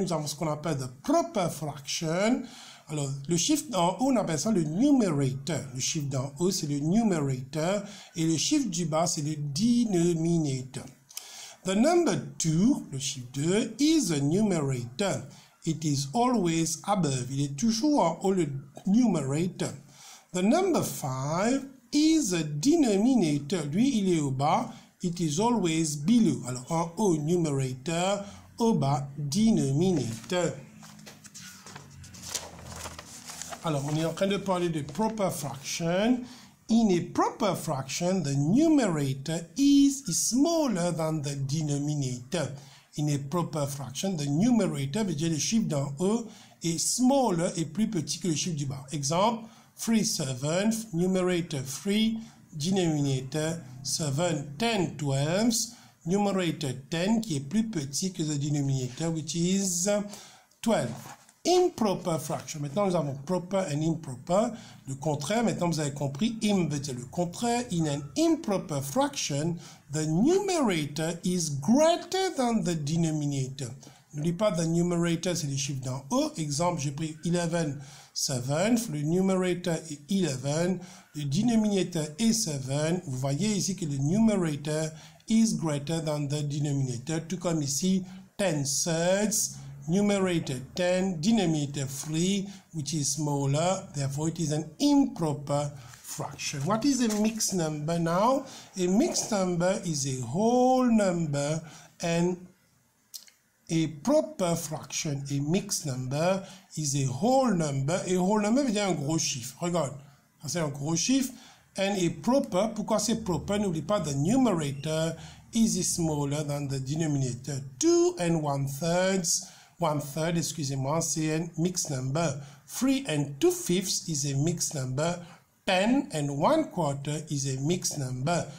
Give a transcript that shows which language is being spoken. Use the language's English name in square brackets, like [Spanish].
[French] Nous avons ce qu'on appelle [English] the proper fraction. [French] Alors, le chiffre d'en haut, on appelle ça le numerator. Le chiffre d'en haut, c'est le numerator. Et le chiffre du bas, c'est le denominator. [English] The number 2, [French] le chiffre 2, [English] is a numerator. It is always above. [French] Il est toujours en haut, le numerator. [English] The number 5 is a denominator. [French] Lui, il est au bas. [English] It is always below. [French] Alors, en haut, numerator. Au bas, denominator. Alors, on est en train de parler de proper fraction. [English] In a proper fraction, the numerator is smaller than the denominator. In a proper fraction, the numerator [French] veut dire le chiffre d'en haut est smaller et plus petit que le chiffre du bas. Exemple, 3/7, numerator 3, denominator 7, 10/12, numerator 10 qui est plus petit que le denominator [English] which is 12. Improper fraction. [French] Maintenant, nous avons [English] proper and improper. [French] Le contraire, maintenant, vous avez compris. Im veut dire le contraire. [English] In an improper fraction, the numerator is greater than the denominator. [French] N'oublie pas, [English] the numerator, [French] c'est les chiffres d'en haut. Exemple, j'ai pris 11/7. Le numerator est 11. Le denominator est 7. Vous voyez ici que le numerator [English] is greater than the denominator. [French] Tout comme ici, 10/3. [English] Numerator 10, denominator 3, which is smaller, therefore it is an improper fraction. What is a mixed number now? A mixed number is a whole number and a proper fraction. A mixed number is a whole number. A whole number [French] veut dire un gros chiffre. Regarde, c'est un gros chiffre. [English] And a proper, [French] pourquoi c'est proper? N'oublie pas, [English] the numerator is smaller than the denominator. 2 and 1/3. [French] 1/3, excusez-moi, c'est un mixed number. [English] 3 and 2/5 is a mixed number. 10 and 1/4 is a mixed number.